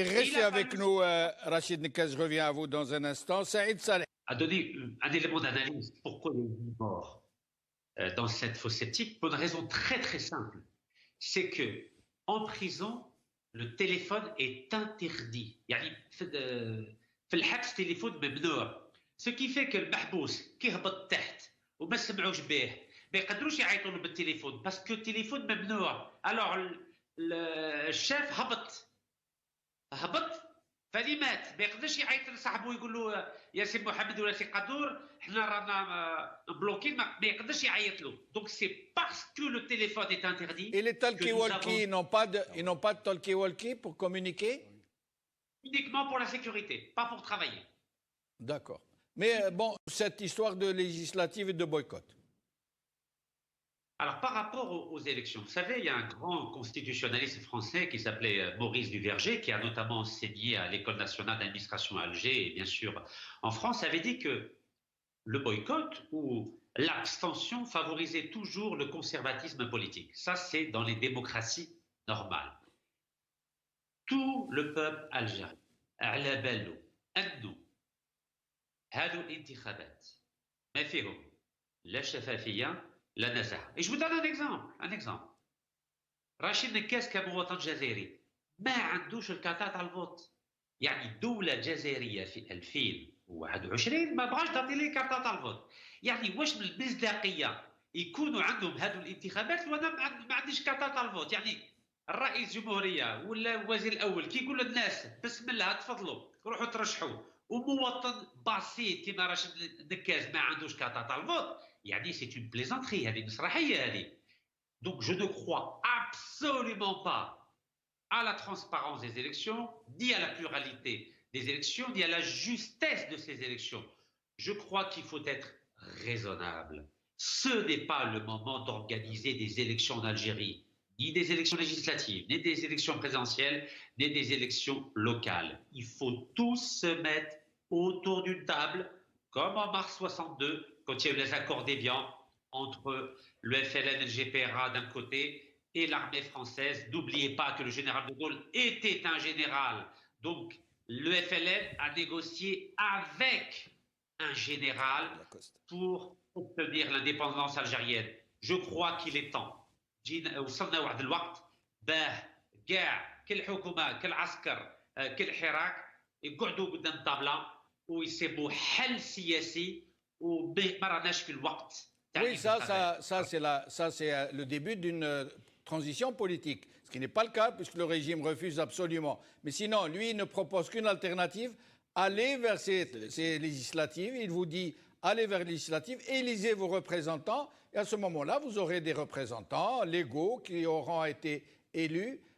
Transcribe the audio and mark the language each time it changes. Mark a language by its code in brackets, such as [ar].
[fr] Et restez avec nous, Rachid Nekaz, je reviens à vous dans un instant. Saïd Saleh. À donner un élément d'analyse. Pourquoi il y a mort dans cette fosse sceptique? Pour une raison très très simple. C'est que en prison, le téléphone est interdit. [ar] يعني في الحبس تليفون ممنوع. [fr] Ce qui fait que [ar] المحبوس كيهبط تحت وما سمعوش به ما يقدروش يعيطوا له بالتليفون باسكو التليفون ممنوع. Alors الشاف هبط فاللي مات ما يقدرش يعيط لصاحبه يقول له يا سي محمد ولا سي قدور حنا رانا بلوكين ما يقدرش يعيط له. [fr] Donc c'est parce que le téléphone est interdit. Et les talkie-walkie, ils n'ont pas de talkie-walkie pour communiquer? Uniquement pour la sécurité, pas pour travailler. D'accord. Mais bon, cette histoire de législative et de boycott. Alors, par rapport aux élections, vous savez, il y a un grand constitutionnaliste français qui s'appelait Maurice Duverger, qui a notamment enseigné à l'École nationale d'administration à Alger et bien sûr en France, avait dit que le boycott ou l'abstention favorisait toujours le conservatisme politique. Ça, c'est dans les démocraties normales. Tout le peuple algérien, [ar] على باله أنه هذو الانتخابات ما فيهم لا شفافية لا نزاهة. [fr] Et je vous donne un exemple. [ar] راشد نكاس كمواطن جزائري ما عندوش الكارتات على الفوت. يعني دولة جزائرية في 2021 ما بغاش تعطي لي كارتات على الفوت. يعني واش من المصداقية يكونوا عندهم هذو الانتخابات وانا ما عنديش كارتات على الفوت؟ يعني الرئيس الجمهورية ولا الوزير الأول كي يقول للناس بسم الله تفضلوا روحوا ترشحوا ومواطن بسيط كيما راشد نكاز ما عندوش كارتات على الفوت. يعني [fr] c'est une plaisanterie [ar] هذه مسرحية هذه. [fr] Donc je ne crois absolument pas à la transparence des élections, ni à la pluralité des élections, ni à la justesse de ces élections. Je crois qu'il faut être raisonnable. Ce n'est pas le moment d'organiser des élections en Algérie, ni des élections législatives, ni des élections présidentielles, ni des élections locales. Il faut tous se mettre autour d'une table, comme en mars 62, quand il y a eu les accords d'Évian entre le FLN et le GPRA d'un côté et l'armée française. N'oubliez pas que le général de Gaulle était un général. Donc, le FLN a négocié avec un général pour obtenir l'indépendance algérienne. Je crois qu'il est temps. [ar] وصلنا واحد الوقت باه كاع كل حكومه كل عسكر كل حراك يقعدوا قدام الطاوله ويسيبوا حل سياسي وما راناش في الوقت. [fr] Oui, ça c'est le début d'une transition politique, ce qui n'est pas le cas puisque le régime refuse absolument. Mais sinon, lui, il ne propose qu'une alternative, aller vers ces législatives. Il vous dit, allez vers les législatives, élisez vos représentants, et à ce moment-là, vous aurez des représentants légaux qui auront été élus.